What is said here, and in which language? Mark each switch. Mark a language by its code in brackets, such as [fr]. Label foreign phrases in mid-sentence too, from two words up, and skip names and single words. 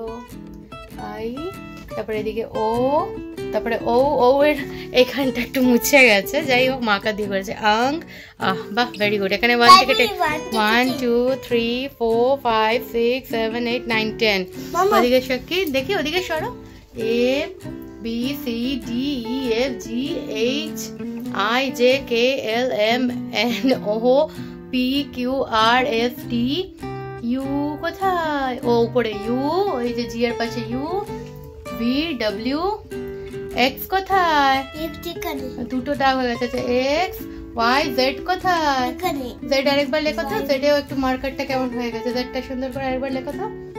[bn] আই, তারপরে এদিকে ও, তারপরে ও, ও এর এখানটা একটু মুছে গেছে, যাই হোক মাকা দিয়ে করেছে। আং, বাহ [en] very good. [bn] এখানে 1 থেকে 10, 1 2 3 4 5 6 7 8 9 10। ওদিকে শক্তি দেখি, ওদিকে সরো। [en] A B C D E F G H I J K L M N O P Q R S T U [bn] কোথায়? ও উপরে U, ওই যে জি এর পাশে U, [en] V W X [bn] কোথায়? দুটো দাগ হয়ে গেছে। [en] X Y Z [bn] কোথায়? Z আরেকবার লেখো তো, Z এও একটু মার্কারটা কেমন হয়ে গেছে, Z টা সুন্দর করে আরেকবার লেখো তো।